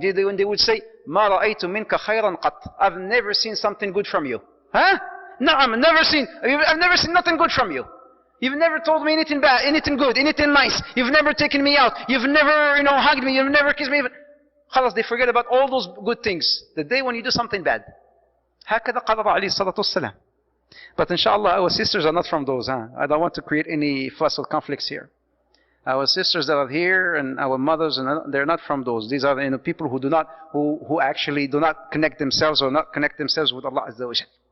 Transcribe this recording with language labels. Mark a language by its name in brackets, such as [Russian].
[English] When they would say, [Arabic] مَا رَأَيْتُ مِنْكَ خَيْرًا قَطْ, [English] I've never seen something good from you. No, I've never seen nothing good from you. You've never told me anything bad, anything good, anything nice. You've never taken me out. You've never, hugged me. You've never kissed me. Khalas, they forget about all those good things the day when you do something bad. [Arabic] هكذا قال عليه الصلاة والسلام. [English] But inshallah, our sisters are not from those. I don't want to create any fuss or conflicts here. Our sisters that are here and our mothers, they're not from those. These are people who actually do not connect themselves or not connect themselves with Allah Azza wa Jal.